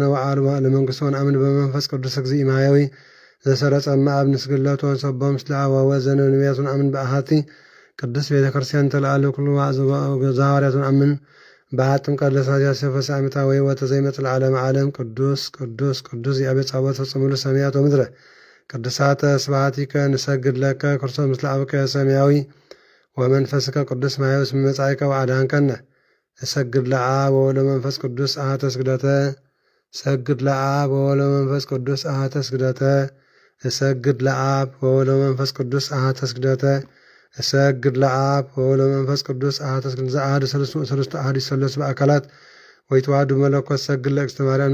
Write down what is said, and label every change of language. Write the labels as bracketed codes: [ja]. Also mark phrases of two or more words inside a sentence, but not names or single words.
[gez] ወአልቦ ለመንግሥቱ ወነአምን በመንፈስ ቅዱስ እግዚእ ማያዊ ዘሰረጸ እምአብ ንስግለቱ ወንሰብሖ ምስለ አብ ወወልድ ዘነቢያት ወነአምን በአሐቲ ቅድስት ቤተ ክርስቲያን ተለአለ ኩሉ ዘሐዋርያት ወነአምን በአሐቲ ጥምቀት ለሠላሳ ዓመታ ወሕይወተ ዘይመጽእ ለዓለመ ዓለም ቅዱስ ቅዱስ ቅዱስ እግዚአብሔር ጸባኦት ፈጽሙ ሰማያት ወምድረ ቅዱሳተ ስብሐቲከ ንሰግድ ለከ ክርስቶስ ምስለ አብከ ሰማያዊ ወመንፈስከ ቅዱስ ማያዊ እስመ መጻእከ ወአድኃንከነ እሰግድ ለአብ ወወልድ ወመንፈስ ቅዱስ አሐተ ስግደተ ሰግድ ለአብ ወወልድ ወመንፈስ ቅዱስ አሐተ ስግደተ እሰግድ ለአብ ወወልድ ወመንፈስ ቅዱስ አሐተ ስግደተ እሰግድ ለአብ ወወልድ ወመንፈስ ቅዱስ አሐተ ስግደተ ዘአሐዱ ሰለስቱ አሐዱ ይሠለሱ በአካላት ወይተዋሐዱ መለኮት ሰግድ ለእግዝእትነ ማርያም